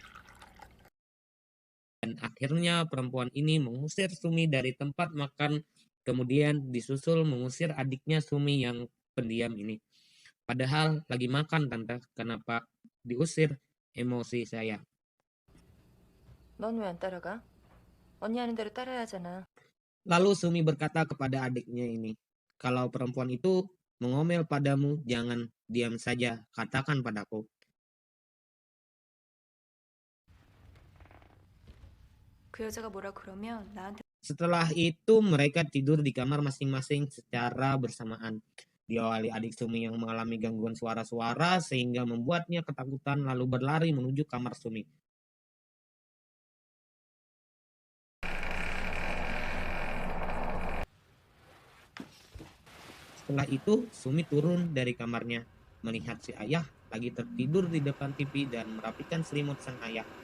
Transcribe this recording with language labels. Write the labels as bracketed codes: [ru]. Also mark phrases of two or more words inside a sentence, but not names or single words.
[id] Dan akhirnya perempuan ini mengusir Sumi dari tempat makan Kemudian disusul mengusir adiknya Sumi yang pendiam ini. Padahal lagi makan tante, kenapa diusir? Emosi saya. [ko] 넌 왜 안 따라가? 언니 하는 대로 따라야 하잖아. [id] Lalu Sumi berkata kepada adiknya ini, kalau perempuan itu mengomel padamu, jangan diam saja, katakan padaku. [ko] 그 여자가 뭐라 그러면 나한테 [id] Setelah itu mereka tidur di kamar masing-masing secara bersamaan. Diawali adik Sumi yang mengalami gangguan suara-suara sehingga membuatnya ketakutan lalu berlari menuju kamar Sumi. Setelah itu Sumi turun dari kamarnya, melihat si ayah lagi tertidur di depan TV dan merapikan selimut sang ayah.